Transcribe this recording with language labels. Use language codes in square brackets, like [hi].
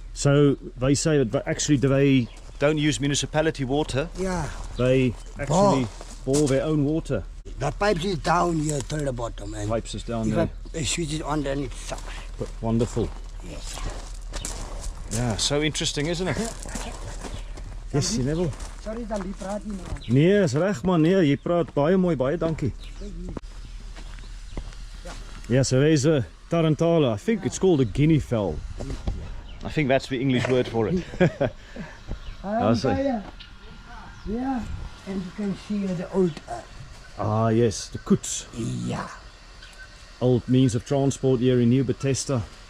[en] So they say that actually they don't use municipality water. Yeah. They actually bore their own water. The pipes is down here till the bottom. And Pipes is down if there. I switch it on, then it sucks. But wonderful. Yes. Yeah, so interesting, isn't it? Yes, Neville. [af] Sorry, dan die praat nie meer. Nee, is reg man. Nee, jy praat baie mooi, baie dankie. [en] Yeah, so there's a tarantala. I think it's called a guinea fowl. I think that's the English word for it. I see. Yeah. And you can see the old. Ah, yes, the koets. Yeah. Old means of transport here in Nieu Bethesda.